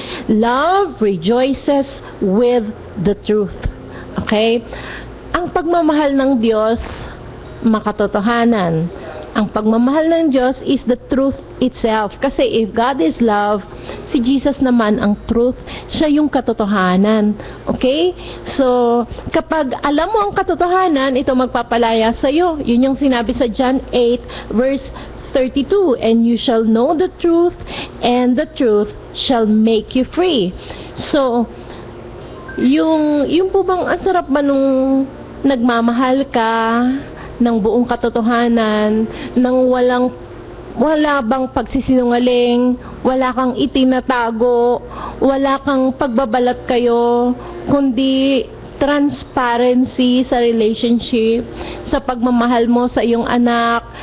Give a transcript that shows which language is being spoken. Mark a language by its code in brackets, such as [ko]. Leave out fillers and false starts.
[en] Love rejoices with the truth. Okay? [tl] Ang pagmamahal ng Diyos, makatotohanan. Ang pagmamahal ng Diyos [en] is the truth itself. [tl] Kasi [en] if God is love, [tl] si Jesus naman ang truth, siya yung katotohanan. Okay? So, kapag alam mo ang katotohanan, ito magpapalaya sa iyo. Yun yung sinabi sa [en] John 8 verse 32, and you shall know the truth, and the truth shall make you free. [tl] So, yung po bang ang sarap ba nung nagmamahal ka ng buong katotohanan, ng wala bang pagsisinungaling, wala kang itinatago, wala kang pagbabalat kayo, kundi transparency sa relationship, sa pagmamahal mo sa iyong anak.